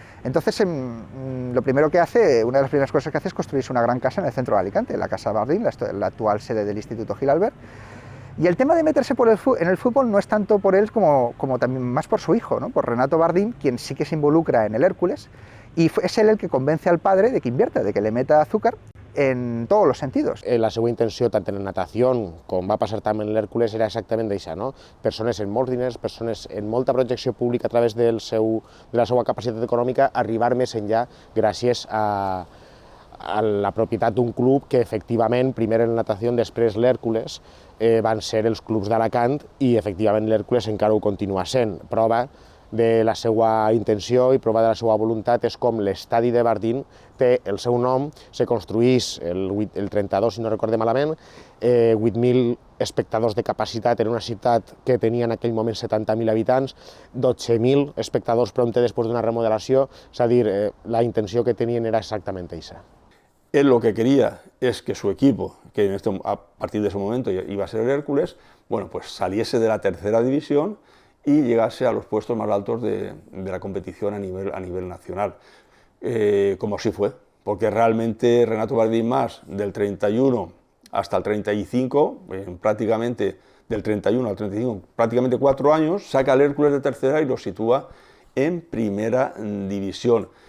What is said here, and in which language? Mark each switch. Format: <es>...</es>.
<es>Entonces, lo primero que hace, una de las primeras cosas que hace es construirse una gran casa en el centro de Alicante, la Casa Bardín, la actual sede del Instituto Gil Albert. Y el tema de meterse en el fútbol no es tanto por él como también más por su hijo, ¿no?, por Renato Bardín, quien sí que se involucra en el Hércules, y es él el que convence al padre de que invierta, de que le meta azúcar en todos los sentidos.</es> <ca>La seva intenció, tant en la natació com va passar també en l'Hèrcules, era exactament d'això, no? Persones amb molts diners, persones amb molta projecció pública a través de la seva capacitat econòmica, arribar més enllà gràcies a la propietat d'un club que efectivament, primer en la natació, després l'Hèrcules, van ser els clubs d'Alacant i efectivament l'Hèrcules encara ho continua sent. Prova de la seva intenció i prova de la seva voluntat és com l'estadi de Bardín té el seu nom, se construís el 32, si no recorde malament, 8.000 espectadors de capacitat en una ciutat que tenia en aquell moment 70.000 habitants, 12.000 espectadors prompte després d'una remodelació, és a dir, la intenció que tenien era exactament aquesta.</ca> <es>Él lo que quería es que su equipo, que a partir de ese momento iba a ser el Hércules, bueno, pues saliese de la tercera división y llegase a los puestos más altos de la competición a nivel nacional, como así fue, porque realmente Renato Bardín Mas, del 31 hasta el 35, prácticamente del 31 al 35, prácticamente 4 años, saca al Hércules de tercera y lo sitúa en primera división.</es>